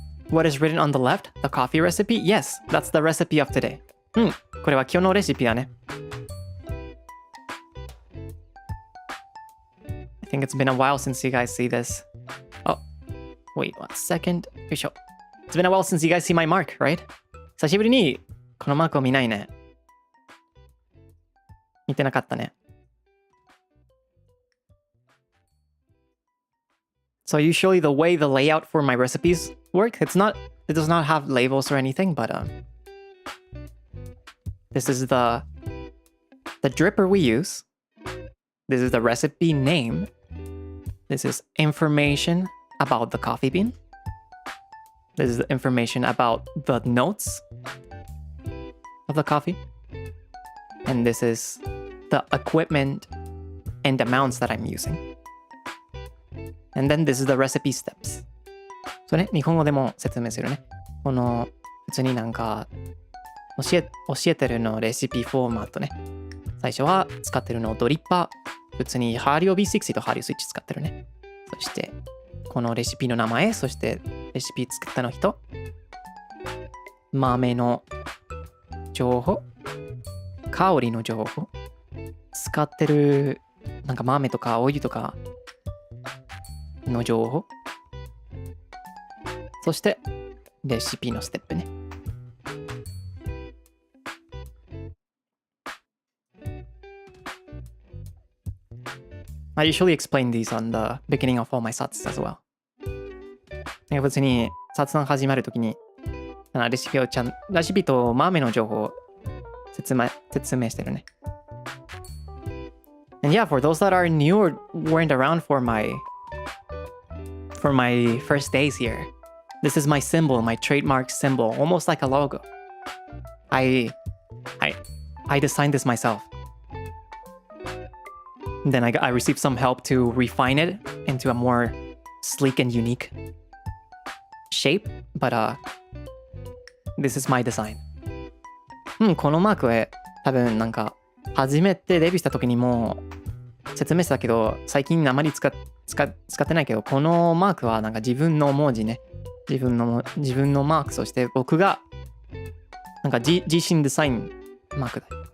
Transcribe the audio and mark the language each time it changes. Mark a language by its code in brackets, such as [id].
[en] What is written on the left? The coffee recipe? Yes, that's the recipe of today. [ja] これは今日のレシピだね。 [en] I think it's been a while since you guys see this. Oh, wait 1 second. [ja] よいしょ。 [en] It's been a while since you guys see my mark, right? [ja] 久しぶりにこのマークを見ないね。見てなかったね。 [en] So usually the way the layout for my recipes work, it does not have labels or anything, but this is the dripper we use. This is the recipe name. This is information about the coffee bean. This is the information about the notes of the coffee. And this is the equipment and amounts that I'm using. And then this is the recipe steps. [ja] そうね、日本語でも説明するね。この普通になんか教えてるのレシピフォーマットね。最初は使ってるのドリッパー。普通にハーリオ B60 とハーリオスイッチ使ってるね。そして、このレシピの名前、そしてレシピ作ったの人、豆の情報、香りの情報、使ってるなんか豆とかオイルとかの情報、そしてレシピのステップね。 [en] I usually explain these on the beginning of all my sats as well. [ja] 普通に雑談始まるときにレシピと豆の情報を説明してるね。 [en] And yeah, for those that are new or weren't around for my first days here, this is my symbol, my trademark symbol, almost like a logo. I designed this myself. Then I received some help to refine it into a more sleek and unique shape, but this is my design. [ja] このマークは多分なんか初めてデビューした時にも説明したけど、最近あまり使ってないけど、このマークはなんか自分の文字ね、自分のマーク、そして僕がなんか自身デザインマークだ。